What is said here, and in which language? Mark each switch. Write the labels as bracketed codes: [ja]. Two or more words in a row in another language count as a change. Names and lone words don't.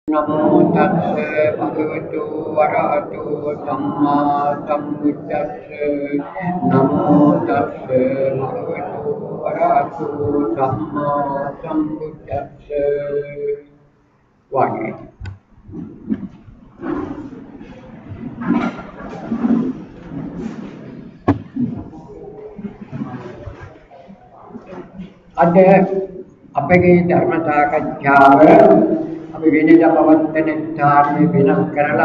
[pi] नमो तस्से भगवतो अरहतो सम्मा सम्बुद्धस्से नमो तस्से भगवतो अरहतो सम्मा सम्बुद्धस्से वाणी [si] अद අපගේ ධර්ම සාකච්ඡාව අපි වෙනදා පවත්වන ස්ථානයේ වෙනස් කරලා